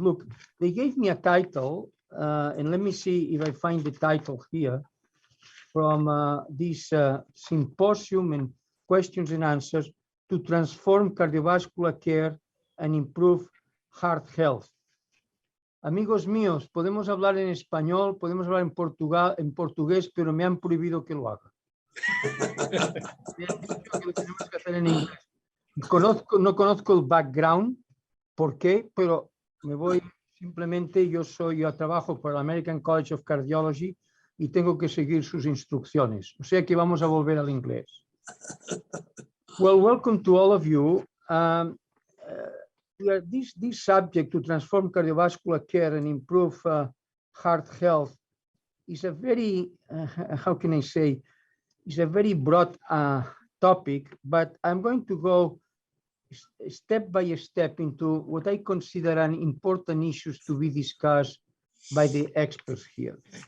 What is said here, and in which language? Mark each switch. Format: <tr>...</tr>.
<en>Look, they gave me a title, and let me see if I find the title here from this symposium and questions and answers to transform cardiovascular care and improve heart health.</en> <es>Amigos míos, podemos hablar en español, podemos hablar en portugués, pero me han prohibido que lo haga. Me han dicho que lo tenemos que hacer en inglés. No conozco el background, por qué, pero me voy simplemente, yo trabajo por el American College of Cardiology y tengo que seguir sus instrucciones. O sea que vamos a volver al inglés.</es> <en>Well, welcome to all of you. This subject to transform cardiovascular care and improve heart health is a very, how can I say, is a very broad topic, but I'm going to go step by step into what I consider an important issues to be discussed by the experts here.</en>